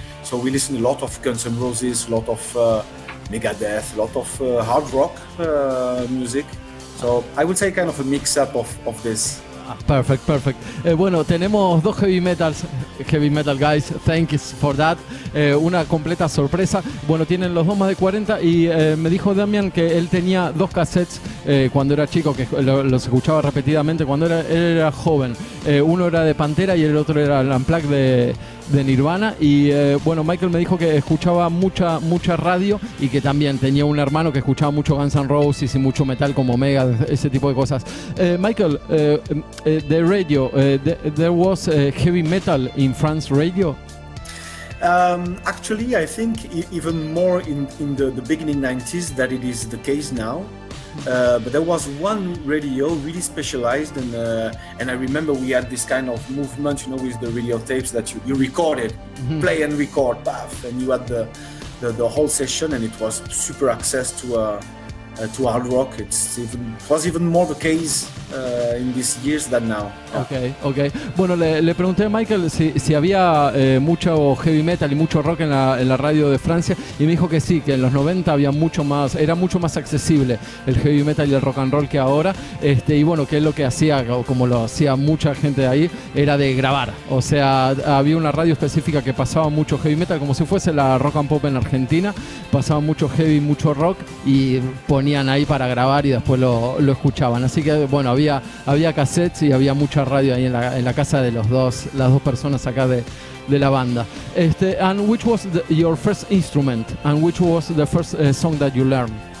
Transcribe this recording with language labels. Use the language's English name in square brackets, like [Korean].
[English] So we listened a lot of Guns N' Roses, a lot of Megadeth, a lot of hard rock music. So I would say kind of a mix-up of this. Perfect. [Spanish] Bueno, tenemos [English] 2 heavy metal guys, thanks for that. [Spanish] Una completa sorpresa. Bueno, tienen los dos más de 40 y me dijo Damian que él tenía 2 cassettes cuando era chico, que los escuchaba repetidamente cuando él era joven. Uno era de Pantera y el otro era el Unplugged de Nirvana. Y bueno, Michael me dijo que escuchaba mucha radio y que también tenía un hermano que escuchaba mucho Guns N' Roses y mucho metal como Megadeth, ese tipo de cosas. [English] Michael, the radio, there was heavy metal in France radio? Actually, I think even more in the beginning 90s that it is the case now. But there was one radio really specialized, and I remember we had this kind of movement, with the radio tapes that you recorded, play and record, and you had the whole session, and it was super access to hard rock. It was even more the case in these years than now. Okay. [Spanish] Bueno, le pregunté a Michael si había mucho heavy metal y mucho rock en la radio de Francia, y me dijo que sí, que en los 90 había era mucho más accesible el heavy metal y el rock and roll que ahora, y bueno, que él lo que hacía, como lo hacía mucha gente de ahí, era de grabar. O sea, había una radio específica que pasaba mucho heavy metal, como si fuese la rock and pop en Argentina, pasaba mucho heavy, mucho rock, y ponían ahí para grabar y después lo escuchaban. Así que bueno, había cassettes y había mucha radio ahí en la casa de las dos personas acá de la banda. [English] And which was your first instrument, and which was the first song that you learned?